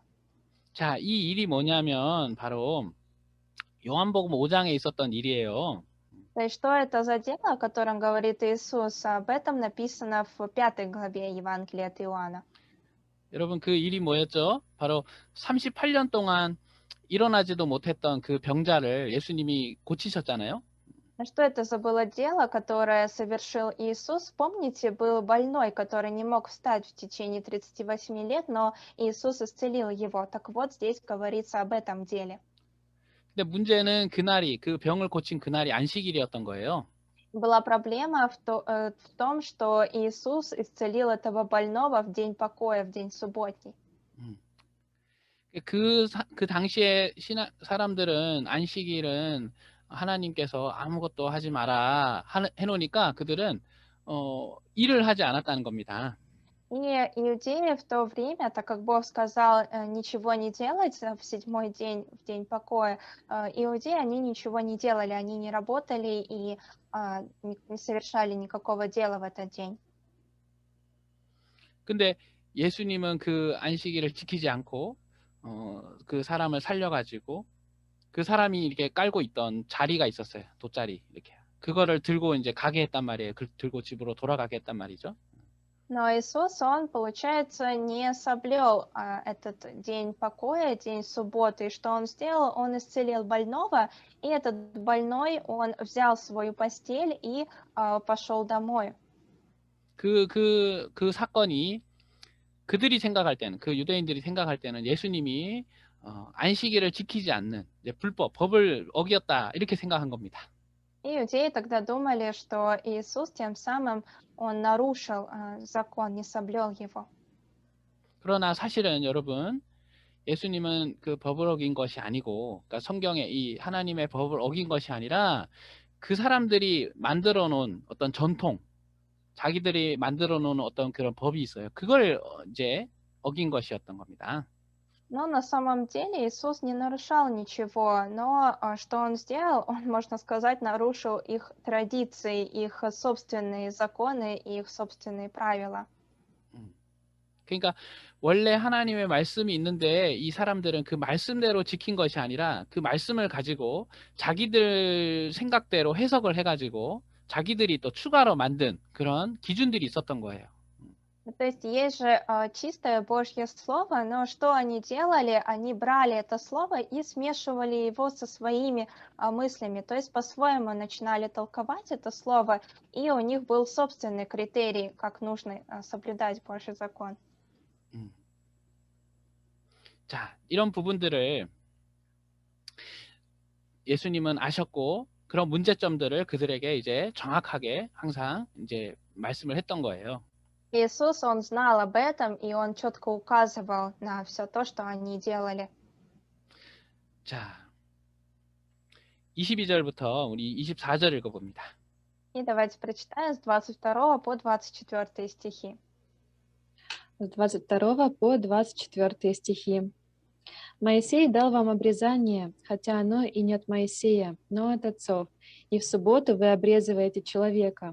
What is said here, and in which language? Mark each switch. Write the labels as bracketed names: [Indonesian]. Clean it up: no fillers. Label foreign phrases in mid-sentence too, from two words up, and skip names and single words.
[Korean] 자, 이 일이 뭐냐면 바로 요한복음 5장에 있었던 일이에요. [Russian] То есть что это за дело, о котором говорит Иисус? Об этом написано в 5 главе Евангелия от Иоанна. [Korean] 여러분, 그 일이 뭐였죠? 바로 38년 동안 일어나지도 못했던 그 병자를 예수님이 고치셨잖아요. [Russian] Что это за было дело, которое совершил Иисус? Помните, был больной, который не мог встать в течение 38 лет, но Иисус исцелил его. Так вот, здесь говорится об этом деле. [Korean] 근데 문제는 그 병을 고친 그날이 안식일이었던 거예요. [Russian] Была проблема в том, что Иисус исцелил этого больного в день покоя, в день субботний. [Korean] 그 당시에 사람들은 안식일은 하나님께서 아무것도 하지 마라 해놓으니까 그들은 일을 하지 않았다는 겁니다. [Russian] И иудеи в то время, так как Бог сказал ничего не делать в 7-й день, в день покоя, иудеи, они ничего не делали, они не работали и не совершали никакого дела в этот день. [Korean] 근데 예수님은 그 안식일을 지키지 않고 그 사람을 살려가지고 그 사람이 이렇게 깔고 있던 자리가 있었어요. 돗자리 이렇게. 그거를 들고 이제 가게 했단 말이에요. 들고 집으로 돌아가게 했단 말이죠. [Russian] Но Иисус, он, получается, не соблюл этот день покоя, день субботы. И что он сделал? Он исцелил больного, и этот больной, он взял свою постель и пошел домой. [Korean] 그 사건이 그들이 생각할 때는, 그 유대인들이 생각할 때는 예수님이 안식일을 지키지 않는 이제 불법, 법을 어겼다 이렇게 생각한 겁니다. [Russian] И иудеи тогда думали, что Иисус тем самым он нарушил закон, не соблюл его. [Korean] 그러나 사실은 여러분, 예수님은 그 법을 어긴 것이 아니고, 그러니까 성경의 이 하나님의 법을 어긴 것이 아니라 그 사람들이 만들어 놓은 어떤 전통, 자기들이 만들어 놓은 어떤 그런 법이 있어요. 그걸 이제 어긴 것이었던 겁니다. [Russian] Но на самом деле Иисус не нарушал ничего, но что он сделал, он, можно сказать, нарушил их традиции, их собственные законы и их собственные правила. [Korean] 그러니까 원래 하나님의 말씀이 있는데 이 사람들은 그 말씀대로 지킨 것이 아니라 그 말씀을 가지고 자기들 생각대로 해석을 해가지고 자기들이 또 추가로 만든 그런 기준들이 있었던 거예요. [Russian] То есть же чистое Божье Слово, но что они делали? Они брали это Слово и смешивали его со своими мыслями, то есть по-своему начинали толковать это Слово, и у них был собственный критерий, как нужно соблюдать Божий закон. [Korean] 자, 이런 부분들을 예수님은 아셨고 그런 문제점들을 그들에게 이제 정확하게 항상 이제 말씀을 했던 거예요. [Russian] Иисус, он знал об этом, и он четко указывал на все то, что они делали. [Korean] 자, 22절부터 우리 24절 읽어봅니다. [Russian] И давайте прочитаем с 22 по 24 стихи. С 22 по 24 стихи. «Моисей дал вам обрезание, хотя оно и не от Моисея, но от отцов, и в субботу вы обрезываете человека.